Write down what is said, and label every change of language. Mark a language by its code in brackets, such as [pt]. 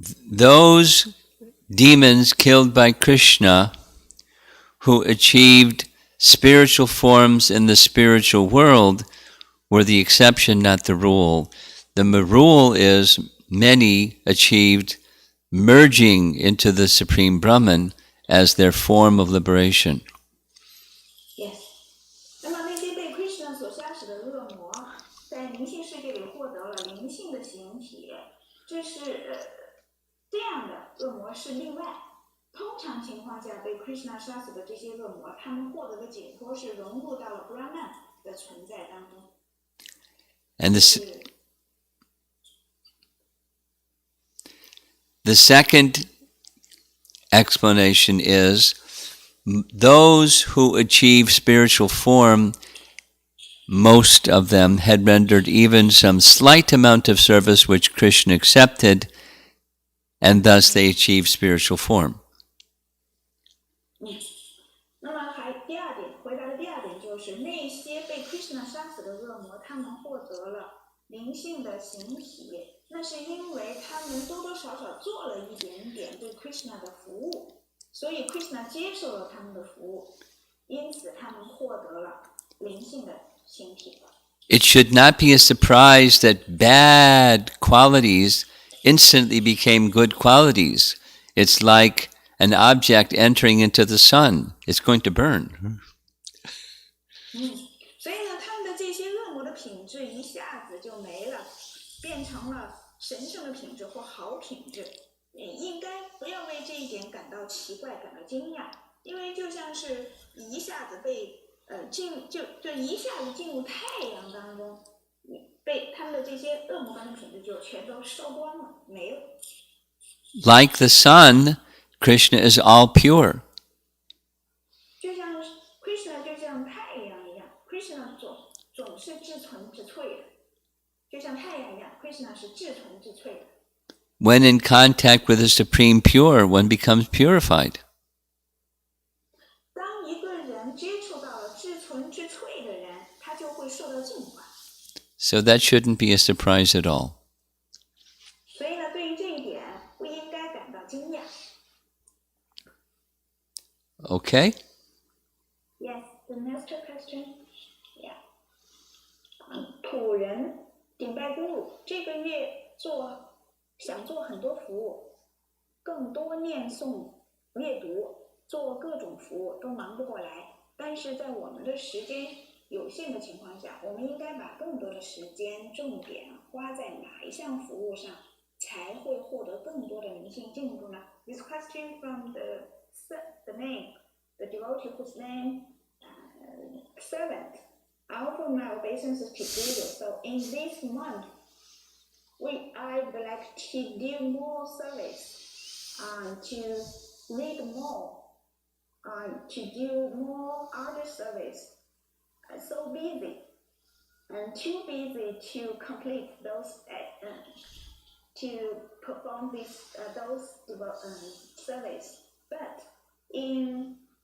[en] Those demons killed by Krishna who achieved spiritual forms in the spiritual world were the exception, not the rule. The rule is many achieved merging into the Supreme Brahman as their form of liberation. Yes. [zh] 那么那些被 Krishna 所杀死的恶魔，在灵性世界里获得了灵性的形体，这是这样的恶魔是例外。通常情况下，被 Krishna 杀死的这些恶魔，他们获得的解脱是融入到了 Brahman 的存在当中。 [en] And the second explanation is those who achieve spiritual form, most of them had rendered even some slight amount of service which Krishna accepted, and thus they achieved spiritual form. [zh] 那么第二点，回答的第二点就是那些被 Krishna 杀死的恶魔，他们获得了灵性的形体，那是因为他们多多少少做了一点点对 Krishna 的服务，所以 Krishna 接受了他们的服务，因此他们获得了灵性的形体。 [en] It should not be a surprise that bad qualities instantly became good qualities. It's like an object entering into the sun. It's going to burn. [zh] 所以呢，他们的这些恶魔的品质一下子就没了，变成了神圣的品质或好品质。应该不要为这一点感到奇怪、感到惊讶，因为就像是一下子被就一下子进入太阳当中，被他们的这些恶魔般的品质就全都烧光了，没了。 [en] Like the sun, Krishna is all pure. [zh] 就像 Krishna 就像太阳一样 ，Krishna 总是至纯至粹的，就像太阳一样 ，Krishna 是至纯至粹的。 [en] When in contact with the Supreme Pure, one becomes purified. [zh] 当一个人接触到了至纯至粹的人，他就会受到净化。 [en] So that shouldn't be a surprise at all. [zh] 所以呢，对于这一点不应该感到惊讶。 [en] Okay? Yes, the next question. Yeah. [zh] 土人顶拜guru这个月想做很多服务，更多念诵、阅读，做各种服务都忙不过来。但是在我们的时间有限的情况下，我们应该把更多的时间重点花在哪一项服务上，才会获得更多的灵性进步呢 ？ [en] This question from the name, the devotee whose name servant. I offer my obeisances to Guru. So in this month, I would like to do more service, to read more, to do more other service. So busy, and too busy to complete those, to perform those service. But in